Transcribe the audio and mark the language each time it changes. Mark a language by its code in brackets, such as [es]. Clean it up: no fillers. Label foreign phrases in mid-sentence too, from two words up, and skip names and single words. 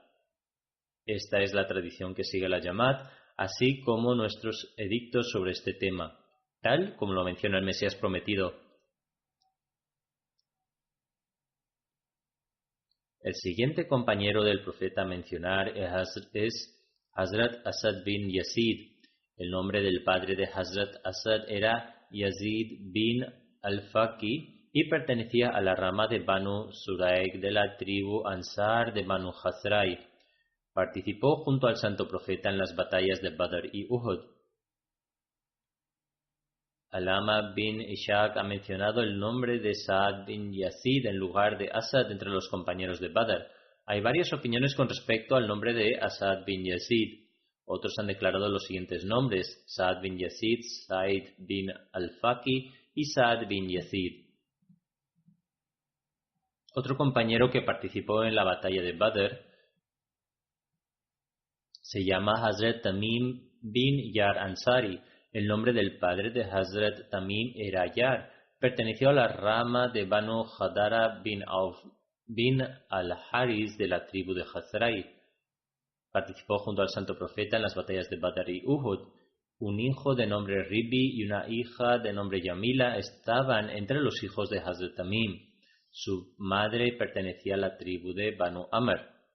[es] Esta es la tradición que sigue la Jamaat, así como nuestros edictos sobre este tema, tal como lo menciona el Mesías prometido. El siguiente compañero del profeta a mencionar es Hazrat Asad bin Yazid. El nombre del padre de Hazrat Asad era Yazid bin al-Faqi y pertenecía a la rama de Banu Suraik de la tribu Ansar de Banu Khazrai. Participó junto al santo profeta en las batallas de Badr y Uhud. Alama bin Ishaq ha mencionado el nombre de Saad bin Yazid en lugar de Asad entre los compañeros de Badr. Hay varias opiniones con respecto al nombre de Asad bin Yazid. Otros han declarado los siguientes nombres: Saad bin Yazid, Said bin al-Faqi y Saad bin Yazid. Otro compañero que participó en la batalla de Badr Se llama Hazrat Tamim bin Yar Ansari. El nombre del padre de Hazrat Tamim era Yar. Perteneció a la rama de Banu Hadara bin Auf bin al-Haris de la tribu de Hazrai. Participó junto al santo profeta en las batallas de Badr y Uhud. Un hijo de nombre Ribi y una hija de nombre Yamila estaban entre los hijos de Hazrat Tamim. Su madre pertenecía a la tribu de Banu Amr.